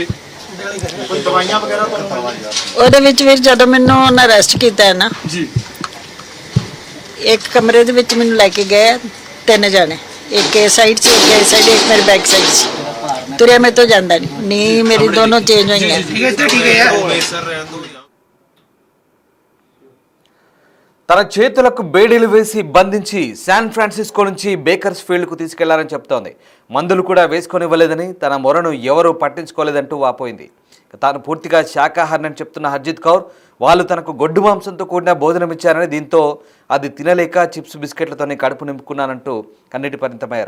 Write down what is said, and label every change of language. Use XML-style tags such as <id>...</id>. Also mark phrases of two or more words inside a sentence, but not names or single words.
<pa>ਕੋਈ ਦਵਾਈਆਂ ਵਗੈਰਾ ਤੁਹਾਨੂੰ ਉਹਦੇ ਵਿੱਚ ਫਿਰ ਜਦੋਂ ਮੈਨੂੰ ਉਹਨਾਂ ਅਰੈਸਟ ਕੀਤਾ ਹੈ ਨਾ ਜੀ ਇੱਕ ਕਮਰੇ ਦੇ ਵਿੱਚ ਮੈਨੂੰ ਲੈ ਕੇ ਗਏ 3 ਜਾਣੇ ਇੱਕ ਇਸ ਸਾਈਡ ਸੀ ਇੱਕ ਇਸ ਸਾਈਡ ਇੱਕ ਮੇਰੇ</pa> <en>back side</en> <pa>ਸੀ ਤੁਰਿਆ ਮੇਰੇ ਤੋਂ ਜਾਂਦਾ ਨਹੀਂ ਮੇਰੀ ਦੋਨੋਂ ਚੇਂਜ ਹੋਈਆਂ।</pa> <te>తన చేతులకు బేడీలు వేసి బంధించి శాన్ ఫ్రాన్సిస్కో నుంచి బేకర్స్ ఫీల్డ్కు తీసుకెళ్లారని చెప్తోంది. మందులు కూడా వేసుకొనివ్వలేదని తన మొరను ఎవరూ పట్టించుకోలేదంటూ వాపోయింది. తాను పూర్తిగా శాకాహారని చెప్తున్న హర్జిత్ కౌర్ వాళ్ళు తనకు గొడ్డు మాంసంతో కూడిన భోజనం ఇచ్చారని దీంతో అది తినలేక చిప్స్ బిస్కెట్లతోనే కడుపు నింపుకున్నానంటూ కన్నీటి పరిమితమయ్యారు.</te>